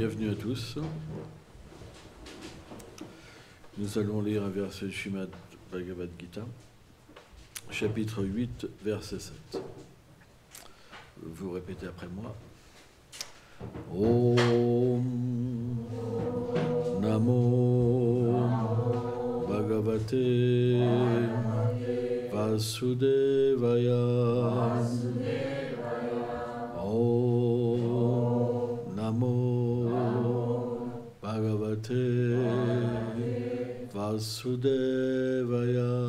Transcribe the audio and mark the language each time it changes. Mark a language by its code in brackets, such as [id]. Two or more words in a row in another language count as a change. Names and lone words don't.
[fr] Bienvenue à tous. Nous allons lire un verset du Srimad Bhagavad Gita, chapitre 8, verset 7. Vous répétez après moi. [sa] ॐ नमो भगवते वासुदेवाय. ॐ नमो भगवते वासुदेवाय.